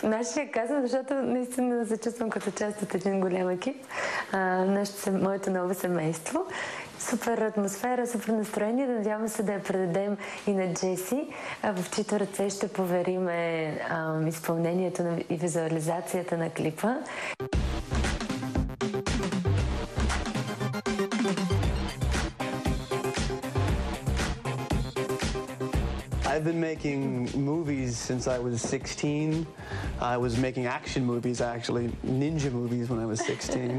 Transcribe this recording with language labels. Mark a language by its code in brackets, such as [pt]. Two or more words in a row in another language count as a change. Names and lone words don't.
[bg] Нашия казвам, защото наистина се чувствам като част от един голям екип. Моето ново семейство. Супер атмосфера, супер настроение. Надявам се да я предадем и на Джеси, в чието ръце ще повериме изпълнението и визуализацията на клипа. [en] I've been making movies since I was 16. I was making action movies, actually, ninja movies when I was 16.